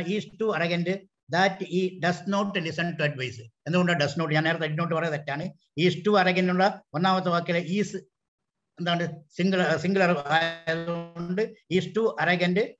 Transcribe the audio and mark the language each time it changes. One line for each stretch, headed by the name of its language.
English: He is too arrogant that he does not listen to advice.
Malayalam: എന്തുകൊണ്ടാണ്
English: does not?
Malayalam: ഞാൻ നേരത്തെ
English: did not
Malayalam: പറയുന്നത് തെറ്റാണ്.
English: He is too arrogant
Malayalam: ഉള്ള ഒന്നാമത്തെ വാക്കിലെ is എന്താണ് സിംഗുലർ ആയതുകൊണ്ട്
English: he is too arrogant.